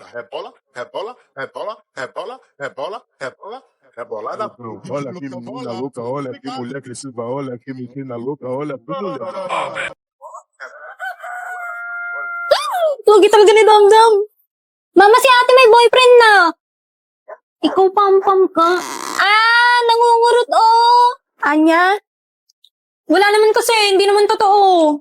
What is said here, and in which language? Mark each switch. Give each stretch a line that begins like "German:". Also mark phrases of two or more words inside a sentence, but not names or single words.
Portuguese: Rebola, rebola, rebola, rebola, rebola, rebola, rebola na pica. Olha que menina louca, olha que mulher agressiva, olha que menina louca, olha que mulher.
Filipino: Pogi talaga ni Damdam. Mama, si ate may boyfriend na. Ikaw pam-pam ka. Nangungurot Anya? Wala naman kasi, hindi naman totoo.